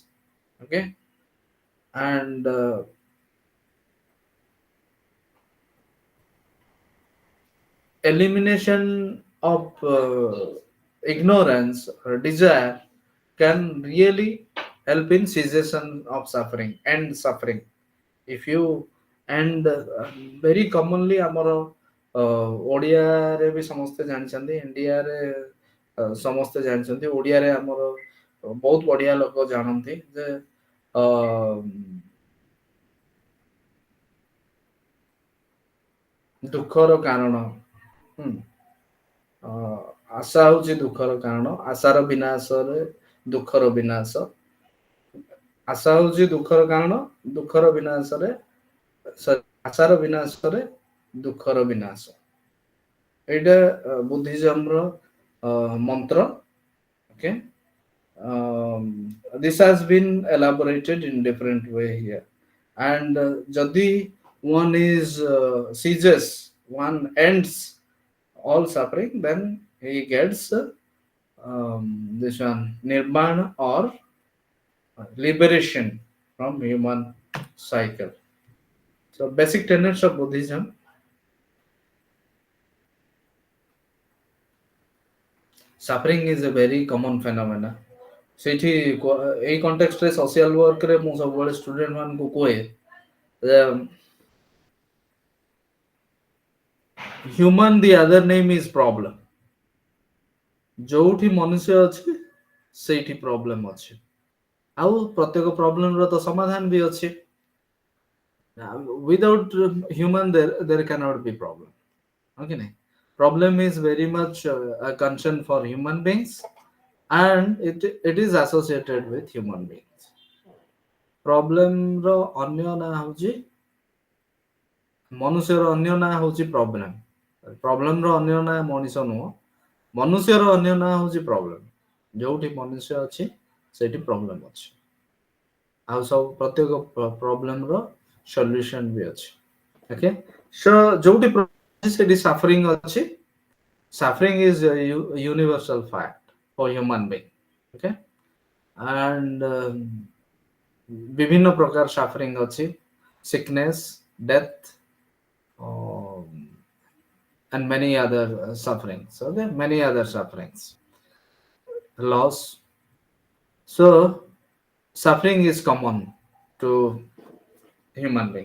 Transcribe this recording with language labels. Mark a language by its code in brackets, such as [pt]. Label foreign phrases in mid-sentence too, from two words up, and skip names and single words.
[en] Okay, and elimination of ignorance or desire can really help in cessation of suffering and suffering. If you and very commonly [or] ଆମର ଓଡ଼ିଆରେ ବି ସମସ୍ତେ ଜାଣିଛନ୍ତି, ଇଣ୍ଡିଆରେ ସମସ୍ତେ ଜାଣିଛନ୍ତି, ଓଡ଼ିଆରେ ଆମର ବହୁତ ବଢିଆ ଲୋକ ଜାଣନ୍ତି ଯେ ଅ, ଦୁଃଖର କାରଣ। ହୁଁ, ଅ, ଆଶା ହଉଛି ଦୁଃଖର କାରଣ, ଆଶାର ବିନାଶରେ ଦୁଃଖର ବିନାଶ। ଆଶା ହଉଛି ଦୁଃଖର କାରଣ, ଦୁଃଖର ବିନାଶରେ ଆଶାର ବିନାଶରେ ଦୁଃଖର ବିନାଶ। ଏଇଟା ବୁଦ୍ଧିଜମର ମନ୍ତ୍ର। [en] Okay, this has been elaborated in different way here, and ଯଦି one is ceases, one ends all suffering, then he gets this one nirvana or liberation from human cycle. So basic tenets of Buddhism. Suffering is a very common phenomena. [or] ସେଇଠି ଏଇ କଣ୍ଟେକ୍ସଟରେ [en] social work ରେ [or] ମୁଁ ସବୁବେଳେ ଷ୍ଟୁଡେଣ୍ଟ ମାନଙ୍କୁ କୁହେ [en] human the other name is problem. [or] ଯୋଉଠି ମନୁଷ୍ୟ ଅଛି ସେଇଠି ପ୍ରୋବ୍ଲେମ ଅଛି, ଆଉ ପ୍ରତ୍ୟେକ ପ୍ରୋବ୍ଲେମର ତ ସମାଧାନ ବି ଅଛି। [en] Without human there cannot be problem. Okay, nahi? Problem is very much a concern for human beings, and it is associated with human beings. [or] Problem ର ଅନ୍ୟ ନାଁ ହଉଛି, ମନୁଷ୍ୟର ଅନ୍ୟ ନାଁ ହଉଛି ପ୍ରୋବ୍ଲେମ। ପ୍ରୋବ୍ଲେମ ର ଅନ୍ୟ ନାଁ ମଣିଷ ନୁହଁ, ମନୁଷ୍ୟର ଅନ୍ୟ ନାଁ ହଉଛି ପ୍ରୋବ୍ଲେମ। ଯୋଉଠି ମନୁଷ୍ୟ ଅଛି ସେଇଠି ପ୍ରୋବ୍ଲେମ ଅଛି, ଆଉ ସବୁ ପ୍ରତ୍ୟେକ ପ୍ରୋବ୍ଲେମ ର ସଲ୍ୟୁସନ ବି ଅଛି। [en] okay, so [or] ଯୋଉଠି ସେଠି ସଫରିଂ ଅଛି। [en] Suffering is a universal fact for human being. Okay, and [or] ବିଭିନ୍ନ ପ୍ରକାର [en] suffering ଅଛି, sickness, death, um, and many other sufferings. Okay, many other sufferings, loss. So suffering is common to human being.